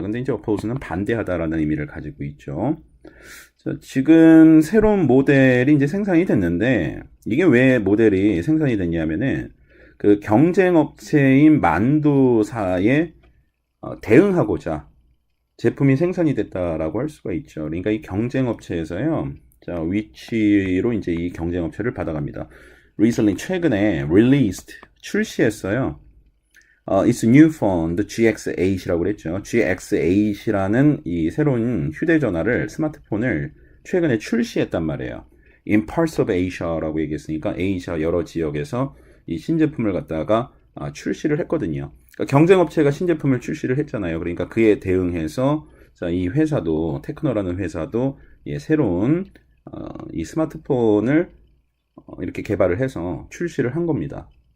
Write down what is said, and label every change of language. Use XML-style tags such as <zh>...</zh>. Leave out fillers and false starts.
<ko>근데 이제 oppose는 반대하다라는 의미를 가지고 있죠. 자, 지금 새로운 모델이 이제 생산이 됐는데, 이게 왜 모델이 생산이 됐냐면은, 그 경쟁업체인 만두사에 대응하고자 제품이 생산이 됐다라고 할 수가 있죠. 그러니까 이 경쟁업체에서요, 자, 위치로 이제 이 경쟁업체를 받아갑니다. recently, 최근에 released, 출시했어요.</ko> <en>It's new phone, the GX8</en> <ko>이라고 그랬죠. GX8이라는 이 새로운 휴대전화를, 스마트폰을 최근에 출시했단 말이에요.</ko> <en>In parts of Asia</en> <ko>라고 얘기했으니까 아시아 여러 지역에서 이 신제품을 갖다가 출시를 했거든요. 그러니까 경쟁업체가 신제품을 출시를 했잖아요. 그러니까 그에 대응해서 자, 이 회사도 테크노라는 회사도 새로운 이 스마트폰을 이렇게 개발을 해서 출시를 한 겁니다.</ko>